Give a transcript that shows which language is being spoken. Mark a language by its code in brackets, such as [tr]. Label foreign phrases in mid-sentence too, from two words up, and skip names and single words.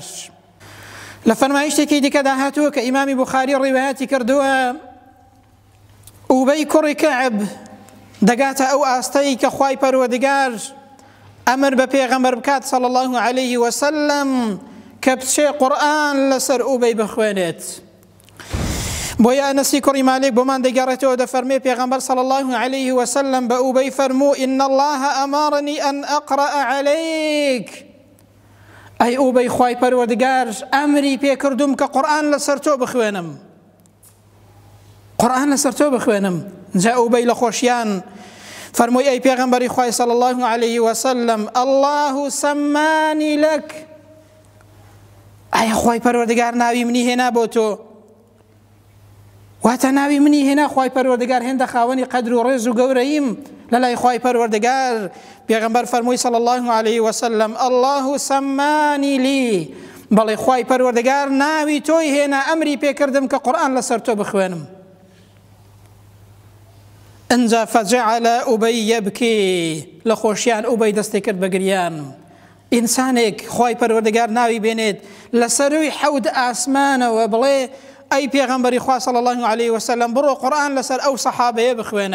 [ckb] لە فەرمایشتێکی دیکەدا هاتووە کە ئیمامی بوخاری ڕیوایەتی کردووە، ئوبەی کوڕی کەعب دەگاتە ئەو ئاستەی کە خوای پەروەردگار ئەمر بە پێغەمبەر بکات [ar] صلی الله عليه وسلم [ckb] کە بچێ قورئان لەسەر ئوبەی بخوێنێت. بۆیە ئەنەسی کوڕی مالک بۆمان دەگەڕێتەوە دەفەرمێ پێغەمبەر [ar] صلی الله عليه وسلم [ckb] بە ئوبەی فەرموو [ar] إن الله أمرني أن أقرأ عليك. [ckb] ئەی ئوبەی خوای پەروەردگار ئەمری پێکردوم کە قورئان لەسەر تۆ بخوێنم، قورئان لەسەر تۆ بخوێنم. جا ئوبەی لە خۆشیان فەرمووی ئەی پێغەمبەری خوای [ar] صلی الله عليه وسلم الله سماني لك. [ckb] ئەی خوای پەروەردگار ناوی منی هێنا بۆ تۆ، واتە ناوی منی هێنا. خوای پەروەردگار هێندە خاوەنی قەدر و ڕێز و گەورەییم لە لای خوای پەروەردگار. پێغەمبەر فەرمووی [ar] صلی الله عليه وسلم الله سماني لي، [ckb] بەڵێ خوای پەروەردگار ناوی تۆی هێنا، ئەمری پێکردم کە قورئان لەسەر تۆ بخوێنم. ئەنجا [ar] فەجعل ئوبەی یەبکی، [ckb] لە خۆشیان ئوبەی دەستی کرد بە گریان. ئینسانێک خوای پەروەردگار ناوی بێنێت لەسەروی حەود ئاسمانەوە بڵێ ئەی پێغەمبەری خوا [ar] صلی الله عليه وسلم [ckb] بڕۆ قورئان لەسەر ئەو سەحابەیە بخوێنە.